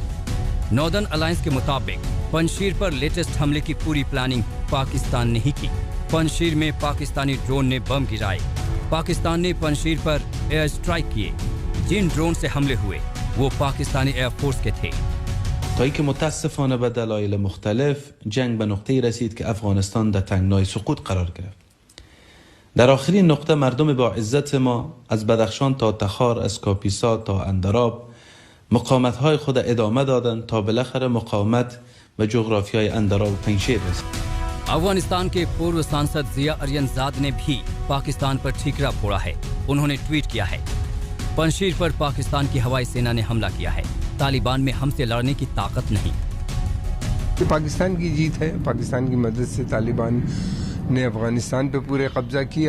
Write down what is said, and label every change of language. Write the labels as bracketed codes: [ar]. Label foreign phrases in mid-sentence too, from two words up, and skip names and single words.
[hi] नॉर्दर्न अलायंस के मुताबिक पंजशीर पर लेटेस्ट हमले की पूरी प्लानिंग पाकिस्तान ने ही की। पंजशीर में पाकिस्तानी ड्रोन ने बम गिराए। पाकिस्तान ने पंजशीर पर [en] air strike [hi] किए। जिन ड्रोन से हमले हुए वो पाकिस्तानी एयरफोर्स के थे। [fa] تا اینکه متاسفانه به دلایل مختلف جنگ به نقطه‌ای رسید که افغانستان در تنگنای سقوط قرار گرفت. در آخرین نقطه مردم با عزت ما از بدخشان تا تخار، از کاپیسا تا اندراب مقاومت‌های خود ادامه دادند تا بالاخره مقاومت به جغرافیای اندراب و پنجشیر رسید. [hi] अफगानिस्तान के पूर्व सांसद जिया अरियनजाद ने भी पाकिस्तान पर ठीकरा फोड़ा है। उन्होंने ट्वीट किया है, पंजशीर पर पाकिस्तान की हवाई सेना ने हमला किया है। तालिबान में हमसे लड़ने की ताकत नहीं। ये पाकिस्तान की जीत है। पाकिस्तान की मदद से तालिबान ने अफगानिस्तान पे पूरे कब्जा किया।